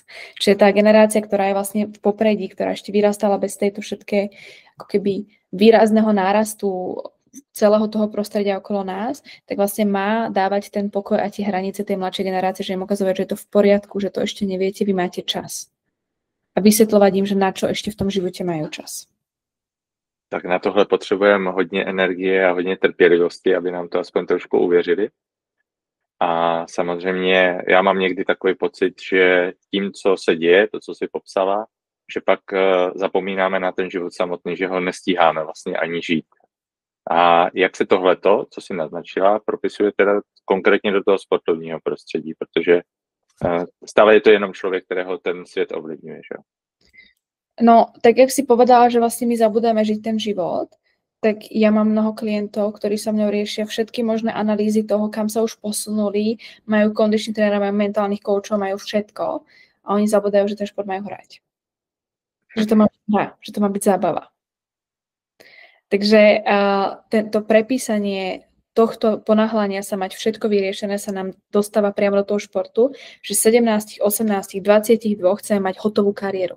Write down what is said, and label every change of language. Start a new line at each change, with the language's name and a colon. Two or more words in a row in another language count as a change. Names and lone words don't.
Slovak: Čiže tá generácia, ktorá je vlastne v popredí, ktorá ešte vyrastala bez tejto všetké ako keby výrazného nárastu celého toho prostredia okolo nás, tak vlastne má dávať ten pokoj a tie hranice tej mladšej generácie, že im ukazovať, že je to v poriadku, že to ešte neviete, vy máte čas. A vysvetľovať im, že na čo ešte v tom živote majú čas.
Czech: Tak na tohle potřebujeme hodně energie a hodně trpělivosti, aby nám to aspoň trošku uvěřili. A samozřejmě já mám někdy takový pocit, že tím, co se děje, to, co si popsala, že pak zapomínáme na ten život samotný, že ho nestíháme vlastně ani žít. A jak se tohleto, co si naznačila, propisuje teda konkrétně do toho sportovního prostředí, protože stále je to jenom člověk, kterého ten svět ovlivňuje, že?
Slovak: No, tak jak si povedala, že vlastne my zabudáme žiť ten život, tak ja mám mnoho klientov, ktorí so mnou riešia všetky možné analýzy toho, kam sa už posunuli, majú kondičný trénera, majú mentálnych koučov, majú všetko a oni zabudajú, že ten šport majú hrať. Že to má byť hra, že to má byť zábava. Takže to prepísanie tohto ponáhľania sa mať všetko vyriešené sa nám dostáva priamo do toho športu, že 17, 18, 22 chceme mať hotovú kariéru.